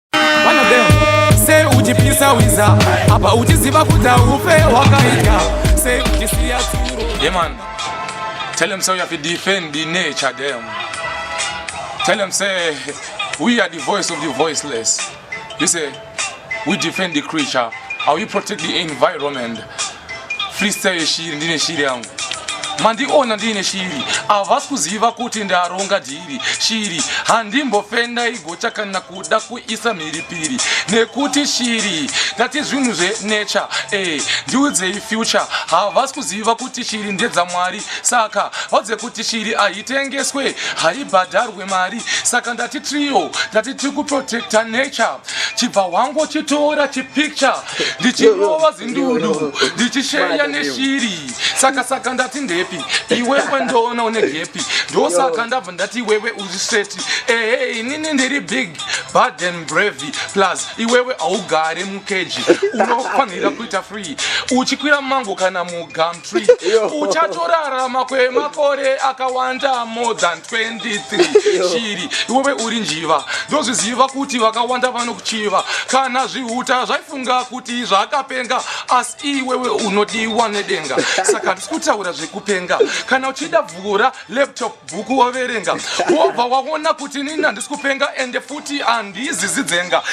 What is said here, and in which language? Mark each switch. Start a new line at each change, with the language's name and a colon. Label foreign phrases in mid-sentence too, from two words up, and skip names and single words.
English: One of them,
Shona: say uchipisa wiza, apa uchiziva kuti haufe wakaita, say uchisiya tsuro.
English: Yeah, man. Tell them, say we have to defend the nature, them. Tell them, say we are the voice of the voiceless. You say, we defend the creature, and we protect the environment.
Shona: Freestyle shiri, ndine shiri yangu. Mandiona ndine shiri, havasi kuziva kuti ndaronga dhiri. Shiri, handimbofenda igocha kana kuda kuisa mhiripiri. Nekuti shiri, ndati zvinhu zvenature, eh, ndiudzei future. Havasi kuziva kuti shiri ndedzaMwari. Saka, vaudze kuti shiri haitengeswe, haibhadharwe mari. Saka ndati trio, ndati tiri kuprotecta nature. Chibva wangu chitora chipicture, ndichirova zindudu, ndichisheya neshiri. Saka, saka ndati ndepi, iwewe ndoona une gepi. Ndosaka ndabva ndati iwewe uri straight. Ehe, inini ndiri
English: big, bad and brave.
Shona: Plus, iwewe haugare mukeji, unofanira kuita free. Uchikwira mango kana mugum tree, Yo. uchatorarama kwemakore akawanda
English: more than twenty-three.
Shona: Yo. Shiri, iwewe uri njiva, ndozviziva kuti vakawanda vanokuchiva. Kana zvihuta zvaifunga kuti zvakapenga, asi iwewe unodiwa nedenga. Saka handisi kutaura zvekupenga. Kana uchida vhura laptop bhuku waverenga, wobva waona kuti nini handisi kupenga, ende futi handizizi dzenga.